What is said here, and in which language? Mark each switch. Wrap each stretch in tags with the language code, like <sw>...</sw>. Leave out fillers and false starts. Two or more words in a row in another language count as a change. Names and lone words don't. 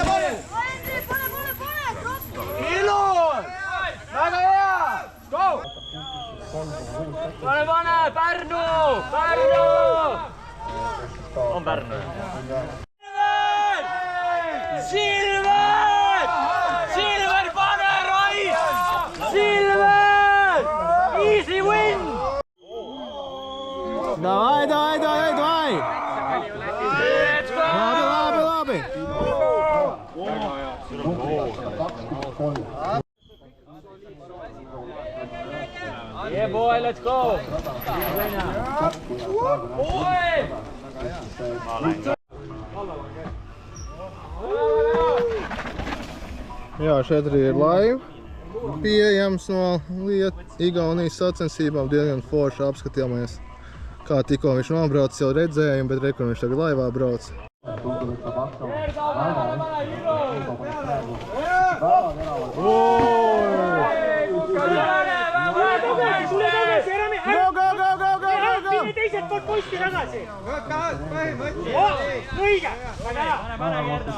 <et>Ilus! Väga hea! Go! Pane! Pärnu! On Pärnu. Silver! Pane, Rais! Silver!</et> <en>Easy win!</en> <ru>Давай! Labi!</ru> <en>Yeah, boy, let's go!</en> <lv>Jā, šeit arī ir live pieejams no Igaunijas sacensībām. Diezgan forši apskatījāmies, kā tikko viņš nobrauc, jau redzējām, bet re, kur viņš tagad laivā brauc.</lv> <et>Teiselt poolt poisti tagasi. Õige! Pane kerda!</et>